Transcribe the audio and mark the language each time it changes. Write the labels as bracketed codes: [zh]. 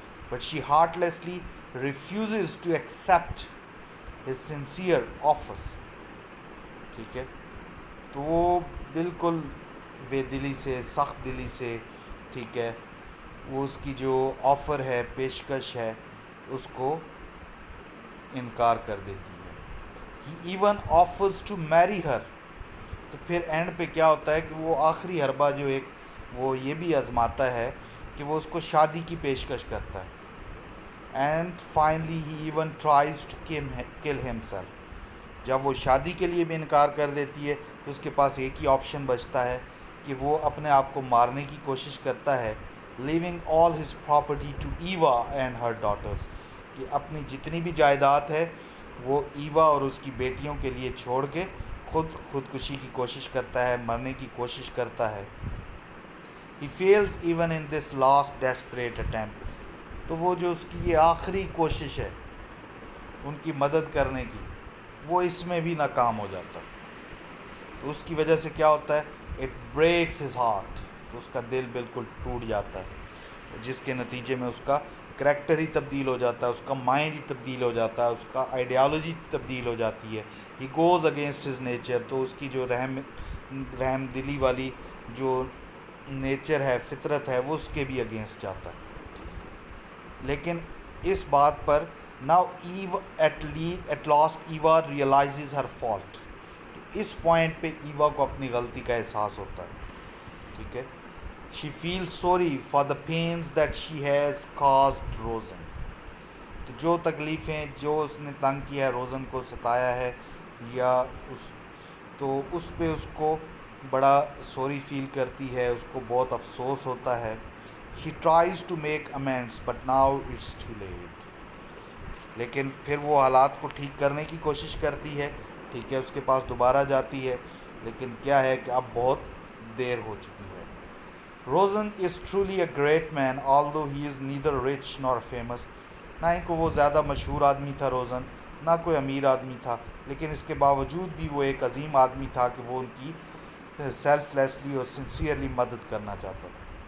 [en] But she heartlessly refuses to accept his sincere offers. [ur] ٹھیک ہے، تو وہ بالکل بے دلی سے، سخت دلی سے، ٹھیک ہے، وہ اس کی جو آفر ہے، پیشکش ہے، اس کو انکار کر دیتی ہے. [en] He even offers to marry her. [ur] تو پھر اینڈ پہ کیا ہوتا ہے کہ وہ آخری حربہ جو وہ یہ بھی آزماتا ہے کہ وہ اس کو شادی کی پیشکش کرتا ہے. [en] And finally he even tries to kill himself. [ur] جب وہ شادی کے لیے بھی انکار کر دیتی ہے تو اس کے پاس ایک ہی آپشن بچتا ہے کہ وہ اپنے آپ کو مارنے کی کوشش کرتا ہے. [en] Leaving all his property to Eva and her daughters. [ur] کہ اپنی جتنی بھی جائیداد ہے وہ ایوا اور اس کی بیٹیوں کے لیے چھوڑ کے خودکشی کی کوشش کرتا ہے، مرنے کی کوشش کرتا ہے. [en] He fails even in this last desperate attempt. [ur] تو وہ جو اس کی یہ آخری کوشش ہے ان کی مدد کرنے کی، وہ اس میں بھی ناکام ہو جاتا ہے. تو اس کی وجہ سے کیا ہوتا ہے، [en] it breaks his heart. [ur] تو اس کا دل بالکل ٹوٹ جاتا ہے، جس کے نتیجے میں اس کا کریکٹر ہی تبدیل ہو جاتا ہے، اس کا مائنڈ ہی تبدیل ہو جاتا ہے، اس کا آئیڈیالوجی تبدیل ہو جاتی ہے. [en] He goes against his nature. [ur] تو اس کی جو رحم دلی والی جو نیچر ہے، فطرت ہے، وہ اس کے بھی اگینسٹ جاتا ہے. لیکن اس بات پر [en] now Eve at last Eva realizes her fault. [ur] تو اس پوائنٹ پہ ایوا کو اپنی غلطی کا احساس ہوتا ہے، ٹھیک ہے. [en] She feels sorry for the pains that she has caused Rosen. [ur] تو جو تکلیفیں جو اس نے تنگ کیا ہے، روزن کو ستایا ہے، یا تو اس پہ اس کو بڑا سوری فیل کرتی ہے، اس کو بہت افسوس ہوتا ہے. [en] She tries to make amends but now it's too late. [ur] لیکن پھر وہ حالات کو ٹھیک کرنے کی کوشش کرتی ہے، ٹھیک ہے، اس کے پاس دوبارہ جاتی ہے، لیکن کیا ہے کہ اب بہت دیر ہو چکی ہے. [en] Rosen is truly a great man although he is neither rich nor famous. [ur] نہ ہی کو وہ زیادہ مشہور آدمی تھا روزن، نہ کوئی امیر آدمی تھا، لیکن اس کے باوجود بھی وہ ایک عظیم آدمی تھا کہ وہ ان کی سیلف لیسلی اور سنسیئرلی مدد کرنا چاہتا تھا.